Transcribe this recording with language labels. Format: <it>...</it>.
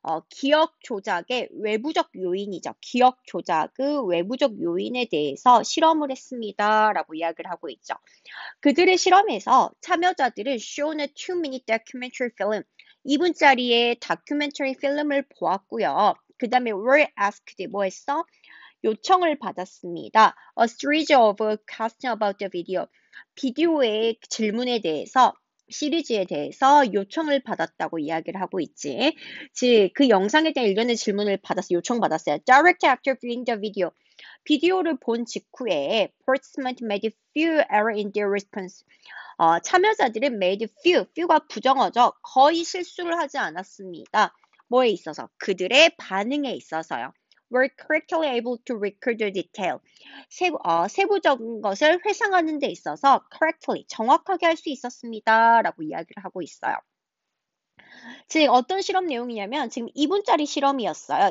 <ko>기억 조작의 외부적 요인이죠. 기억 조작의 외부적 요인에 대해서 실험을 했습니다. 라고 이야기를 하고 있죠. 그들의 실험에서 참여자들은</ko> <en>shown a 2-minute documentary film,</en> <ko>2분짜리의 다큐멘터리 필름을 보았고요. 그 다음에</ko> <en>were asked,</en> <ko>뭐 했어? 요청을 받았습니다.</ko> <en>A series of questions about the video.</en> <ko>비디오의 질문에 대해서 시리즈에 대해서 요청을 받았다고 이야기를 하고 있지. 즉, 그 영상에 대한 일련의 질문을 요청받았어요.</ko> <en>Direct after viewing the video.</en> <ko>비디오를 본 직후에</ko> <en>participants made few error in their response.</en> <ko>참여자들은</ko> <en>made few</en> <ko>가 부정어죠. 거의 실수를 하지 않았습니다. 뭐에 있어서? 그들의 반응에 있어서요.</ko> <en>were correctly able to record the detail.</en> <ko>세부적인 것을 회상하는 데 있어서 correctly, 정확하게 할 수 있었습니다. 라고 이야기를 하고 있어요. 즉, 어떤 실험 내용이냐면 지금 2분짜리 실험이었어요.</ko>